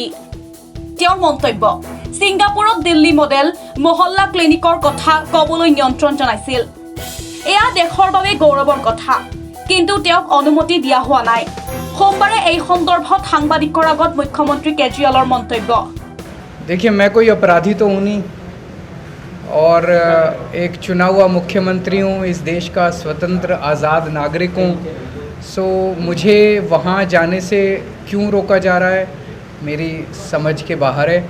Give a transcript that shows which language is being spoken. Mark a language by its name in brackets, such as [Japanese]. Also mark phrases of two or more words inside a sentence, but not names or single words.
[Assamese] তেওঁৰ মন্তব্য ছিংগাপুৰত দিল্লী মডেল মহল্লা ক্লিনিকৰ কথা ক'বলৈ নিয়ন্ত্ৰণ জনাইছিল। এয়া দেশৰ বাবে গৌৰৱৰ কথা, কিন্তু তেওঁক অনুমতি দিয়া হোৱা নাই। সোমবাৰে এই সন্দৰ্ভত সাংবাদিকৰ আগত মুখ্যমন্ত্ৰী কেজৰিৱালৰ মন্তব্য। [Hindi] देखिए, मैं कोई अपराधी तो हूँ नहीं और एक चुना हुआ मुख्यमंत्री हूँ, इस देश का स्वतंत्र आज़ाद नागरिक हूँ। सो मुझे वहाँ जाने से क्यों रोका जा रहा है मेरी समझ के बाहर है।